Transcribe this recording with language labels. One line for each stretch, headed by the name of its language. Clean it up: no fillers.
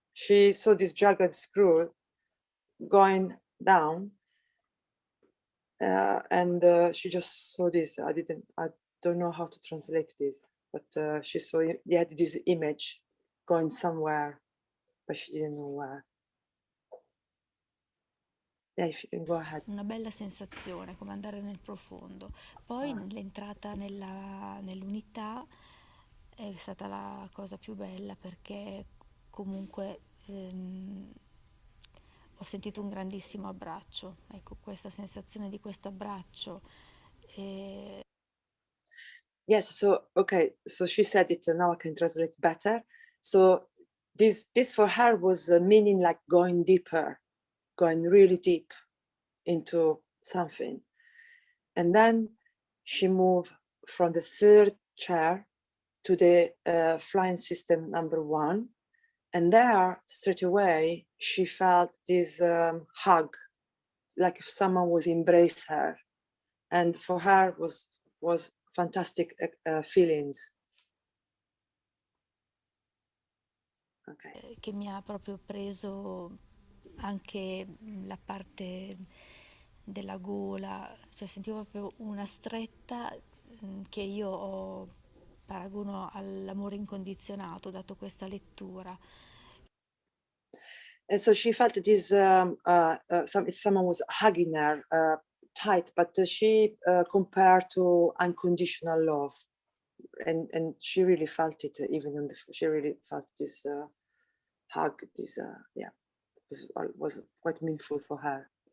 English: She saw this jagged screw going down, and she just saw this. I don't know how to translate this, but she saw had this image going somewhere, but she didn't know where. Yeah, if you can go ahead.
Italian: Una bella sensazione, come andare nel profondo. Poi l'entrata nell'unità è stata la cosa più bella, perché comunque ho sentito un grandissimo abbraccio. Ecco, questa sensazione di questo abbraccio
English: Yes, so okay, so she said it, now I can translate better. So this for her was meaning like going deeper, going really deep into something. And then she moved from the third chair to the flying system number 1. And there, straight away, she felt this hug, like if someone was embrace her. And for her was fantastic feelings. Okay.
Italian: Che mi ha proprio preso anche la parte della gola, cioè sentivo proprio una stretta che io paragono all'amore incondizionato, dato questa lettura.
English: And so she felt this, if someone was hugging her tight, but she compared to unconditional love. And she really felt it, even on she really felt this hug, this, yeah, was quite meaningful for her.